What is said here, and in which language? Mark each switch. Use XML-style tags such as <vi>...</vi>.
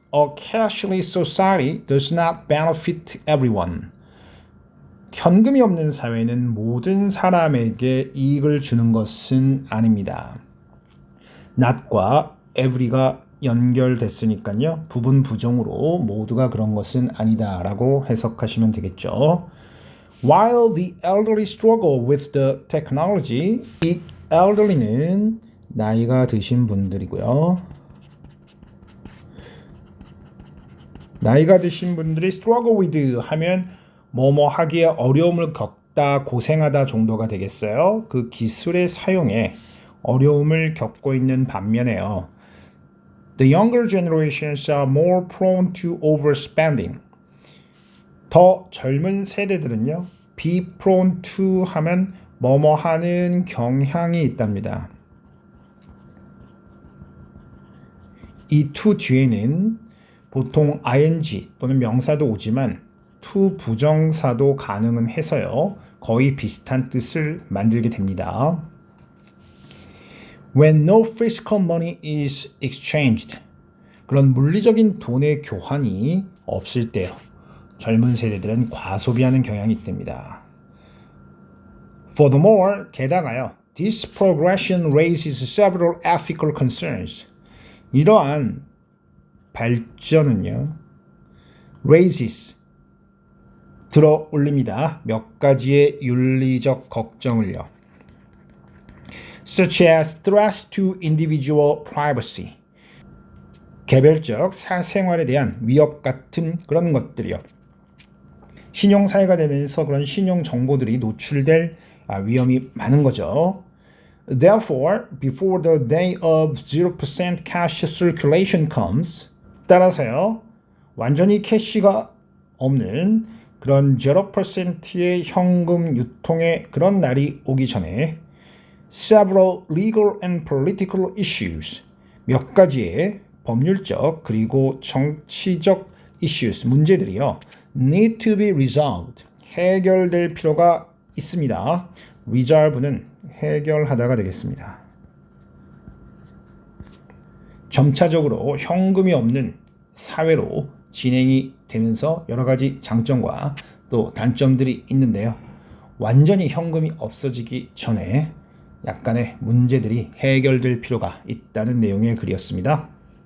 <en>A cashless society does not benefit everyone.</en> <ko>현금이 없는 사회는 모든 사람에게 이익을 주는 것은 아닙니다. not과 every가 연결됐으니까요. 부분 부정으로 모두가 그런 것은 아니다 라고 해석하시면 되겠죠.</ko> <en>While the elderly struggle with the technology,</en> <ko>이 elderly는 나이가 드신 분들이고요. 나이가 드신 분들이 struggle with 하면 뭐뭐 하기에 어려움을 겪다, 고생하다 정도가 되겠어요. 그 기술의 사용에 어려움을 겪고 있는 반면에요.</ko> <en>The younger generations are more prone to overspending.</en> <ko>더 젊은 세대들은요. be prone to 하면 뭐뭐 하는 경향이 있답니다. 이 to 뒤에는 보통 ing 또는 명사도 오지만 to 부정사도 가능은 해서요. 거의 비슷한 뜻을 만들게 됩니다.</ko> <en>When no physical money is exchanged.</en> <ko>그런 물리적인 돈의 교환이 없을 때요. 젊은 세대들은 과소비하는 경향이 있답니다.</ko> <en>Furthermore,</en> <ko>게다가요.</ko> <en>This progression raises several ethical concerns.</en> <ko>이러한 발전은요. raises 들어 올립니다. 몇 가지의 윤리적 걱정을요.</ko> <en>Such as threats to individual privacy.</en> <ko>개별적 사생활에 대한 위협 같은 그런 것들이요. 신용사회가 되면서 그런 신용 정보들이 노출될 위험이 많은 거죠.</ko> <en>Therefore, before the day of 0% cash circulation comes,</en> <ko>따라서요, 완전히 캐시가 없는 그런 0%의 현금 유통의 그런 날이 오기 전에</ko> <en>several legal and political issues,</en> <ko>몇 가지의 법률적 그리고 정치적 issues, 문제들이요.</ko> <en>need to be resolved,</en> <ko>해결될 필요가 있습니다. resolve는 해결하다가 되겠습니다. 점차적으로 현금이 없는 사회로 진행이 되면서 여러 가지 장점과 또 단점들이 있는데요. 완전히 현금이 없어지기 전에 약간의 문제들이 해결될 필요가 있다는 내용의 글이었습니다.</ko>